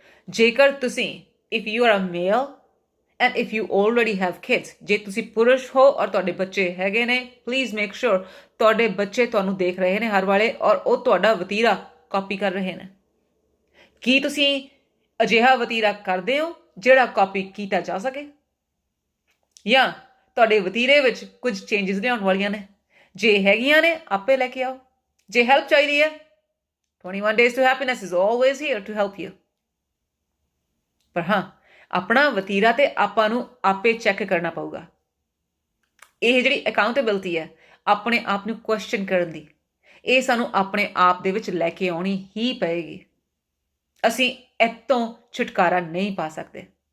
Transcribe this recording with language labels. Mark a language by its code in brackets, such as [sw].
[pa] ਜੇਕਰ ਤੁਸੀਂ [en] if you are a male and if you already have kids, [pa] ਜੇ ਤੁਸੀਂ ਪੁਰਸ਼ ਹੋ ਔਰ ਤੁਹਾਡੇ ਬੱਚੇ ਹੈਗੇ ਨੇ, [en] please make sure [pa] ਤੁਹਾਡੇ ਬੱਚੇ ਤੁਹਾਨੂੰ ਦੇਖ ਰਹੇ ਨੇ ਹਰ ਵਾਲੇ ਔਰ ਉਹ ਤੁਹਾਡਾ ਵਤੀਰਾ ਕਾਪੀ ਕਰ ਰਹੇ ਨੇ। ਕੀ ਤੁਸੀਂ ਅਜਿਹਾ ਵਤੀਰਾ ਕਰਦੇ ਹੋ ਜਿਹੜਾ ਕਾਪੀ ਕੀਤਾ ਜਾ ਸਕੇ, ਜਾਂ ਤੁਹਾਡੇ ਵਤੀਰੇ ਵਿੱਚ ਕੁਝ ਚੇਂਜਸ ਲਿਆਉਣ ਵਾਲੀਆਂ ਨੇ? ਜੇ ਹੈਗੀਆਂ ਨੇ ਆਪੇ ਲੈ ਕੇ ਆਓ। ਜੇ ਹੈਲਪ ਚਾਹੀਦੀ ਹੈ, [en] 21 days to happiness is always here to help you। [pa] ਪਰ ਹਾਂ, ਆਪਣਾ ਵਤੀਰਾ ਤੇ ਆਪਾਂ ਨੂੰ ਆਪੇ ਚੈੱਕ ਕਰਨਾ ਪਊਗਾ। ਇਹ ਜਿਹੜੀ ਅਕਾਊਂਟੇਬਿਲਟੀ ਹੈ ਆਪਣੇ ਆਪ ਨੂੰ ਕੁਐਸਚਨ ਕਰਨ ਦੀ, ਇਹ ਸਾਨੂੰ ਆਪਣੇ ਆਪ ਦੇ ਵਿੱਚ ਲੈ ਕੇ ਆਉਣੀ ਹੀ ਪਏਗੀ। ਅਸੀਂ ਇੱਥੋਂ ਛੁਟਕਾਰਾ ਨਹੀਂ ਪਾ ਸਕਦੇ।